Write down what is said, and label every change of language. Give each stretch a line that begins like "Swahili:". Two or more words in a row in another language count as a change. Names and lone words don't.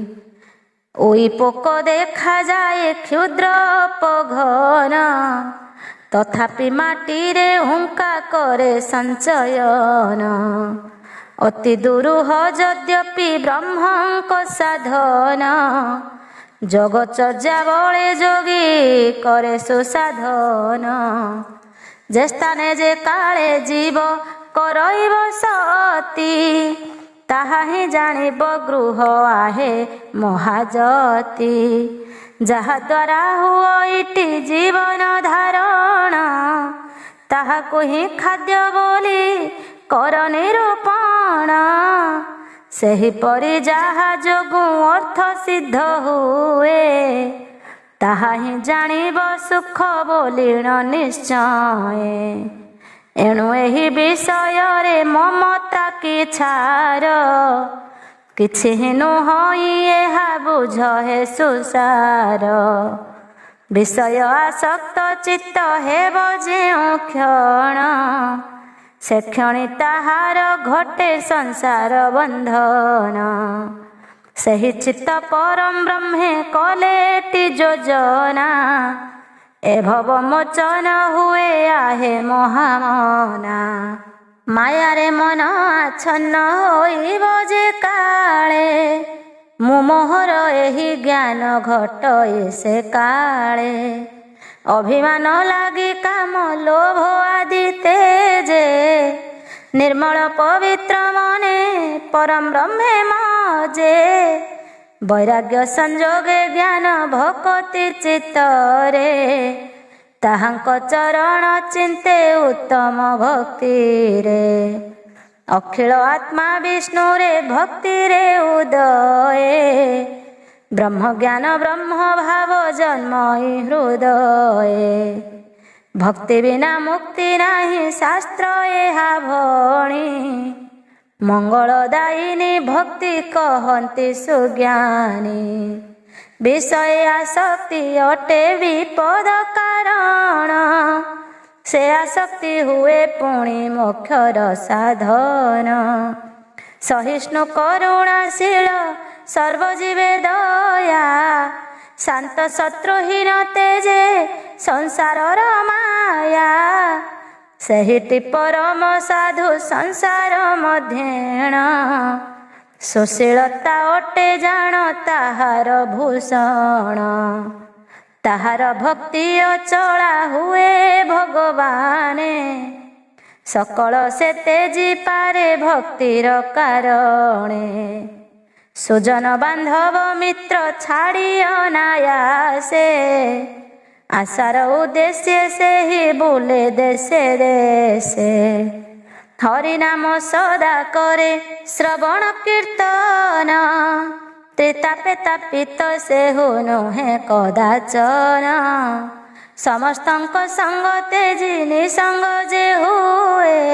Odia: ଓଇ ପୋକ ଦେଖା ଯାଏ କ୍ଷୁଦ୍ର ପଘନ ତଥାପି ମାଟି ରେ ହୁଙ୍କା କରେ ସଞ୍ଚୟନ। ଅତି ଦୁରୂହ ଯଦ୍ୟପି ବ୍ରହ୍ମଙ୍କ ସାଧନ ଜଗଚର୍ଯ୍ୟା ବଳେ ଯୋଗୀ କରେ ସୁସାଧନ। ଯେ ସ୍ଥାନେ ଯେ କାଳେ ଜୀବ କରଇବ ସତୀ ତାହା ହି ଜାଣିବ ଗୃହ ଆହେ ମହାଯତି। ଯାହା ଦ୍ୱାରା ହୁଇଟି ଜୀବନ ଧାରଣ ତାହାକୁ ହି ଖାଦ୍ୟ ବୋଲି କର ନିରୂପଣ। ସେହିପରି ଯାହା ଯୋଗୁ ଅର୍ଥ ସିଦ୍ଧ ହୁଏ ତାହା ହି ଜାଣିବ ସୁଖ ବୋଲିଣ ନିଶ୍ଚୟ। ଏଣୁ ଏହି ବିଷୟ ରେ ମମତା କି ଛାର କିଛି ହି ନୁହଇ ଏହା ବୁଝ ହେ ସୁସାର। ବିଷୟ ଆସକ୍ତ ଚିତ୍ତ ହେବ ଯେଉଁ କ୍ଷଣ ସେ କ୍ଷଣି ତାହାର ଘଟେ ସଂସାର ବନ୍ଧନ। ସହି ଚିତ୍ତ ପରମ ବ୍ରହ୍ମେ କଲେଟି ଯୋଜନା ଏ ଭବ ମୋଚନ ହୁଏ ଆହେ ମହାମନା। ମାୟା ରେ ମନ ଆଚ୍ଛନ୍ନ ହୋଇବ ଯେ କାଳେ ମୁମୋହର ଏହି ଜ୍ଞାନ ଘଟଏ ସେ କାଳେ। ଅଭିମାନ ଲାଗି କାମ ଲୋଭ ଆଦି ତେଜେ ନିର୍ମଳ ପବିତ୍ର ମନେ ପରମ ବ୍ରହ୍ମେ ମଜେ। ବୈରାଗ୍ୟ ସଂଯୋଗେ ଜ୍ଞାନ ଭକ୍ତି ଚିତ୍ତରେ ତାହାଙ୍କ ଚରଣ ଚିନ୍ତେ ଉତ୍ତମ ଭକ୍ତି ରେ। ଅଖିଳ ଆତ୍ମା ବିଷ୍ଣୁ ରେ ଭକ୍ତି ରେ ଉଦୟେ ବ୍ରହ୍ମ ଜ୍ଞାନ ବ୍ରହ୍ମ ଭାବ ଜନ୍ମଇ ହୃଦୟେ। ଭକ୍ତି ବିନା ମୁକ୍ତି ନାହିଁ ଶାସ୍ତ୍ର ଏହା ଭଣି। ମଙ୍ଗଳଦାୟିନୀ ଭକ୍ତି କହନ୍ତି ସୁଜ୍ଞାନୀ। ବିଷୟ ଆସକ୍ତି ଅଟେ ବିପଦ କାରଣ। ସେ ଆସକ୍ତି ହୁଏ ପୁଣି ମୋକ୍ଷର ସାଧନ। ସହିଷ୍ଣୁ କରୁଣାଶୀଳ ସର୍ବଜୀବେ ଦୟା। ଶାନ୍ତ ଶତ୍ରୁହୀନ ତେଜେ ସଂସାରର ମାୟା। ସେହିଟି ପରମ ସାଧୁ ସଂସାର ମଧ୍ୟେଣ। ସୁଶୀଳତା ଅଟେ ଜାଣ ତାହାର ଭୂଷଣ। ତାହାର ଭକ୍ତି ଅଚଳା ହୁଏ ଭଗବାନେ। ସକଳ ସେ ତେଜି ପାରେ ଭକ୍ତିର କାରଣେ। ସୁଜନ ବାନ୍ଧବ ମିତ୍ର ଛାଡ଼ି ଅନାୟାସେ। ଆଶାର ଉଦ୍ଦେଶ୍ୟ ସେ ହି ବୁଲେ ଦେଶେ ଦେଶେ। ହରି ନାମ ସଦା କରେ ଶ୍ରବଣ କୀର୍ତ୍ତନ। ତ୍ରିତାପେ ତାପିତ ସେ ହୁନୁ ହେ କଦାଚନ। ସମସ୍ତଙ୍କ ସଙ୍ଗ ତେଜି ନିସଙ୍ଗ ଯେ ହୁଏ।